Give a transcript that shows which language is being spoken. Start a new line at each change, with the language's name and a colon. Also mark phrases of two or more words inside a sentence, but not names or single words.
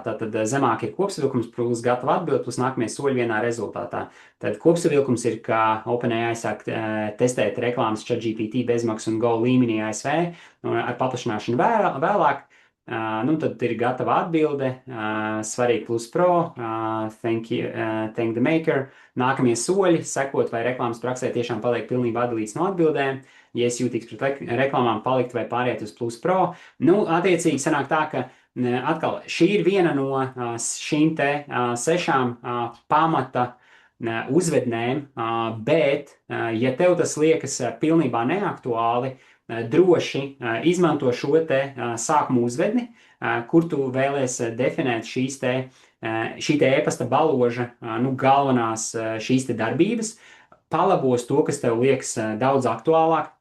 Latvian: Tātad zemāk ir kopsavilkums plus gatava atbilde plus nākamie soļi vienā rezultātā. Tad kopsavilkums ir, ka OpenAI sāk testēt reklāmas ChatGPT bezmaksu un Go līmenī ASV ar paplašināšanu vēlāk. Tad ir gatava atbilde, svarīgi plus pro,
English: thank the maker.
Latvian: Nākamie soļi, sekot, vai reklāmas praksē tiešām paliek pilnībā atdalīts no atbildēm. Ja es jūtīgs pret reklāmām palikt vai pāriet uz plus pro. Attiecīgi sanāk tā, ka atkal šī ir viena no šīm te 6 pamata uzvednēm, bet, ja tev tas liekas pilnībā neaktuāli, droši izmanto šo te sākumu uzvedni, kur tu vēlies definēt šī te e-pasta baloža, galvenās šīs te darbības, palabos to, kas tev liekas daudz aktuālāk.